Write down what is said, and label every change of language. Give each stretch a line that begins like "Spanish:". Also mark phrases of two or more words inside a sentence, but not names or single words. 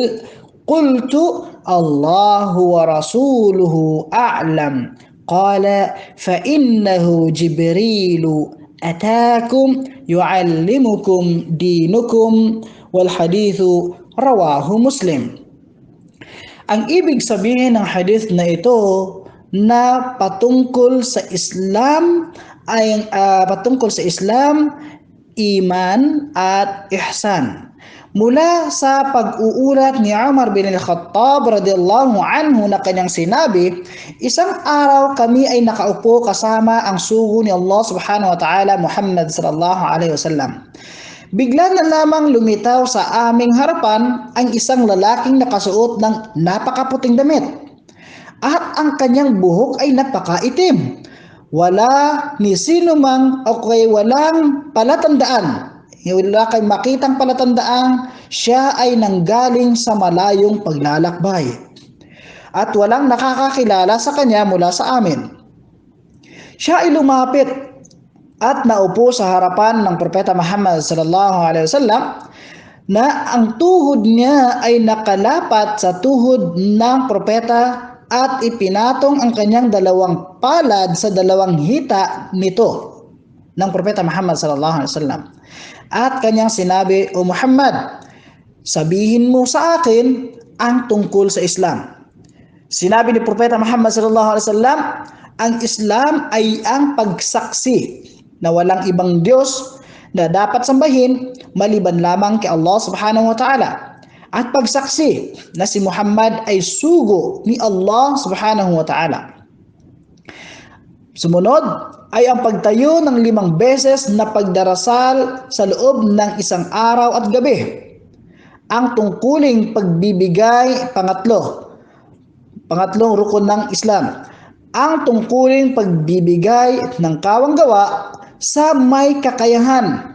Arabic: قلت الله ورسوله أعلم. قال فإنه جبريل أتاكم يعلمكم دينكم. والحديث رواه مسلم.
Filipino: Ang ibig sabihin ng hadith na ito na patungkol sa Islam ay patungkol sa Islam, iman at ihsan. Mula sa pag-uulat ni Umar bin al-Khattab
Arabic: رضي الله عنه
Filipino: na kanyang sinabi, isang araw kami ay nakaupo kasama ang sugo ni Allah
Arabic: سبحانه وتعالى
Filipino: Muhammad
Arabic: صلى الله عليه وسلم.
Filipino: Bigla na lamang lumitaw sa aming harapan ang isang lalaking nakasuot ng napakaputing damit. At ang kanyang buhok ay napakaitim. Wala ni sino mang walang palatandaan. Wala kay makitang palatandaan siya ay nanggaling sa malayong paglalakbay. At walang nakakakilala sa kanya mula sa amin. Siya ay lumapit at naupo sa harapan ng Propeta Muhammad
Arabic: صلى الله عليه وسلم
Filipino: na ang tuhod niya ay nakalapat sa tuhod ng propeta at ipinatong ang kanyang dalawang palad sa dalawang hita nito ng Propeta Muhammad
Arabic: صلى الله عليه وسلم.
Filipino: At kanyang sinabi, O Muhammad, sabihin mo sa akin ang tungkol sa Islam. Sinabi ni Propeta Muhammad
Arabic: صلى الله عليه وسلم,
Filipino: ang Islam ay ang pagsaksi na walang ibang Diyos na dapat sambahin maliban lamang kay Allah
Arabic: سبحانه وتعالى.
Filipino: At pagsaksi na si Muhammad ay sugo ni Allah
Arabic: سبحانه وتعالى.
Filipino: Sumunod ay ang pagtayo ng 5 beses na pagdarasal sa loob ng isang araw at gabi. Ang tungkuling pagbibigay, pangatlo, Pangatlong rukun ng Islam, ang tungkuling pagbibigay ng kawang gawa sa may kakayahan.